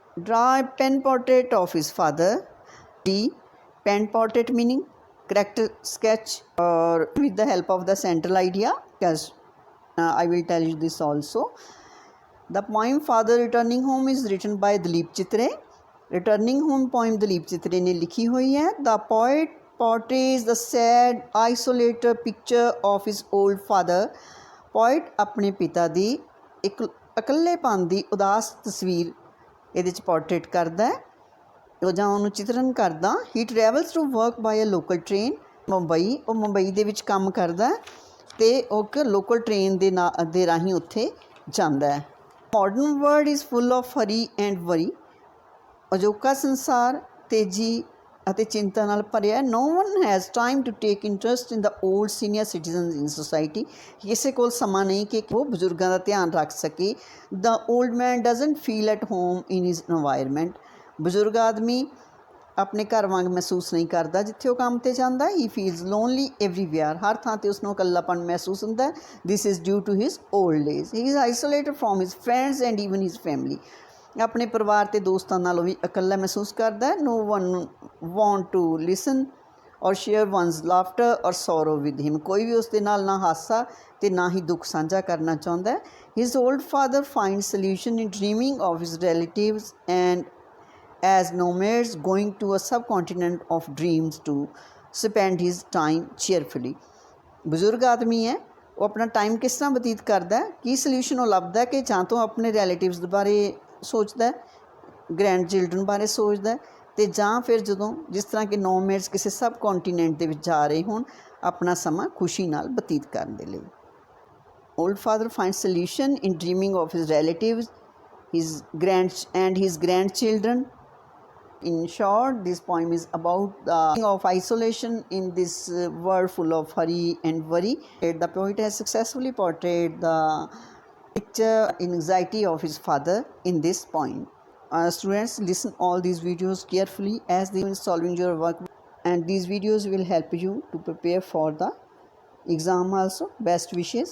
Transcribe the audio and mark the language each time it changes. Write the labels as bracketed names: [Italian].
[English] Draw a pen portrait of his father. D. Pen portrait meaning character sketch or with the help of the central idea. Because I will tell you this also. The poem Father Returning Home is written by Dalip Chitre. Returning Home poem [Punjabi] Dalip ਚਿਤਰੇ ਨੇ ਲਿਖੀ ਹੋਈ ਹੈ। [English] The poet portrays the sad, isolated picture of his old father. [Punjabi] Poet ਆਪਣੇ ਪਿਤਾ ਦੀ ਇੱਕ ਇਕੱਲੇਪਨ ਦੀ ਉਦਾਸ ਤਸਵੀਰ ਇਹਦੇ 'ਚ ਪੋਰਟਰੇਟ ਕਰਦਾ ਹੈ, ਉਹ ਜਾਂ ਉਹਨੂੰ ਚਿਤਰਨ ਕਰਦਾ। [English] He travels to work by a local train. [Punjabi] Mumbai, ਉਹ ਮੁੰਬਈ ਦੇ ਵਿੱਚ ਕੰਮ ਕਰਦਾ ਅਤੇ ਉਹ ਇੱਕ ਲੋਕਲ ਟ੍ਰੇਨ ਦੇ ਰਾਹੀਂ ਉੱਥੇ ਜਾਂਦਾ ਹੈ। [English] Modern world is full of hurry and worry. [Punjabi] ਅਜੋਕਾ ਸੰਸਾਰ ਤੇਜ਼ੀ ਅਤੇ ਚਿੰਤਾ ਨਾਲ ਭਰਿਆ। [English] No one has time to take interest in the old senior citizens in society. [Punjabi] ਕਿਸੇ ਕੋਲ ਸਮਾਂ ਨਹੀਂ ਕਿ ਉਹ ਬਜ਼ੁਰਗਾਂ ਦਾ ਧਿਆਨ ਰੱਖ ਸਕੇ। [English] The old man doesn't feel at home in his environment. [Punjabi] ਬਜ਼ੁਰਗ ਆਦਮੀ ਆਪਣੇ ਘਰ ਵਾਂਗ ਮਹਿਸੂਸ ਨਹੀਂ ਕਰਦਾ ਜਿੱਥੇ ਉਹ ਕੰਮ 'ਤੇ ਜਾਂਦਾ। [English] He feels lonely everywhere. [Punjabi] ਹਰ ਥਾਂ 'ਤੇ ਉਸਨੂੰ ਇਕੱਲਾਪਣ ਮਹਿਸੂਸ ਹੁੰਦਾ। [English] This is due to his old age. He is isolated from his friends and even his family. [Punjabi] ਆਪਣੇ ਪਰਿਵਾਰ ਅਤੇ ਦੋਸਤਾਂ ਨਾਲੋਂ ਵੀ ਇਕੱਲਾ ਮਹਿਸੂਸ ਕਰਦਾ। [English] No one want to listen or share one's laughter or sorrow with him. [Punjabi] ਕੋਈ ਵੀ ਉਸ ਦੇ ਨਾਲ ਨਾ ਹਾਸਾ ਅਤੇ ਨਾ ਹੀ ਦੁੱਖ ਸਾਂਝਾ ਕਰਨਾ ਚਾਹੁੰਦਾ। [English] His old father finds solution in dreaming of his relatives and as nomads going to a subcontinent of dreams to spend his time cheerfully. [Punjabi] ਬਜ਼ੁਰਗ ਆਦਮੀ ਹੈ, ਉਹ ਆਪਣਾ ਟਾਈਮ ਕਿਸ ਤਰ੍ਹਾਂ ਬਤੀਤ ਕਰਦਾ, ਕੀ ਸਲਿਊਸ਼ਨ ਉਹ ਲੱਭਦਾ ਕਿ ਜਾਂ ਤੋਂ ਆਪਣੇ ਰਿਲੇਟਿਵਸ ਬਾਰੇ ਸੋਚਦਾ, ਗ੍ਰੈਂਡ ਚਿਲਡਰਨ ਬਾਰੇ ਸੋਚਦਾ, ਅਤੇ ਜਾਂ ਫਿਰ ਜਦੋਂ ਜਿਸ ਤਰ੍ਹਾਂ ਕਿ ਨੋਮੈਡਸ ਕਿਸੇ ਸਬ ਕੌਂਟੀਨੈਂਟ ਦੇ ਵਿੱਚ ਜਾ ਰਹੇ ਹੋਣ ਆਪਣਾ ਸਮਾਂ ਖੁਸ਼ੀ ਨਾਲ ਬਤੀਤ ਕਰਨ ਦੇ ਲਈ। [English] Old father find solution in dreaming of his relatives his grandchildren In short, this poem is about the of isolation in this world full of hurry and worry. The poet has successfully portrayed the picture anxiety of his father in this poem. Students, listen all these videos carefully as they are solving your work, and these videos will help you to prepare for the exam also. Best wishes.